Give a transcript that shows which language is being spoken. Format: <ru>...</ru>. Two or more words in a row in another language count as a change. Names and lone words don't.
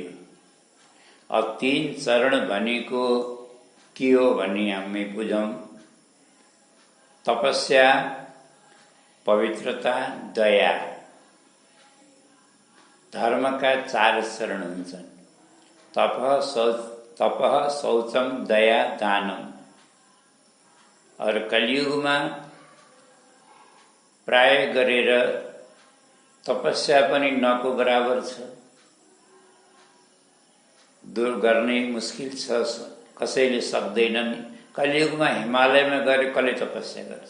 <ne>अब 3 चरण भनेको के हो भन्ने हामी बुझौँ। तपस्या, पवित्रता, दया। धर्मका 4 चरण हुन्छन्।</ne> <sa>तपः शौचम दया दानम।</sa> <ne>और कलियुगमा प्राय गरेर तपस्या पनि</ne> <hi>नको बराबर</hi> <ne>छ। दूर गर्ने मुस्किल छ, कसैले सक्दैनन्। कलियुगमा हिमालयमा गएर कसले तपस्या गर्छ?</ne>